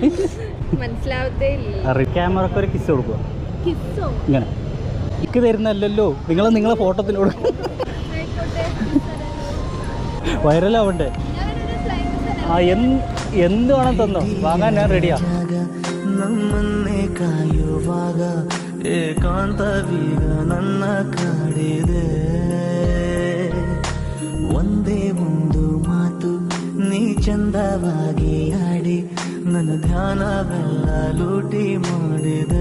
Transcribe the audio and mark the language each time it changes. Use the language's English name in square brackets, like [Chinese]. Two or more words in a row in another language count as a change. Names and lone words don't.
[Malayalam] മനസ്സിലാവത്തേ ഇല്ല. ക്യാമറക്ക് ഒരു കിസ് കൊടുക്കുക ഇങ്ങനെ. എനിക്ക് തരുന്നല്ലോ, നിങ്ങളെ ഫോട്ടോത്തിലൂടെ വൈറലാവണ്ടേ? ആ എന്ത് വേണം തന്നോ, വാങ്ങാൻ ഞാൻ റെഡിയാ. [Kannada] ನಮ್ಮನ್ನೇ ಕಾಯುವಾಗ ಏಕಾಂತವೀಗ ನನ್ನ ಕಾಡಿದೆ. ಒಂದೇ ಒಂದು ಮಾತು ನೀ ಚಂದವಾಗಿ ಆಡಿ ನನ್ನ ಧ್ಯಾನವೆಲ್ಲ ಲೂಟಿ ಮಾಡಿದೆ.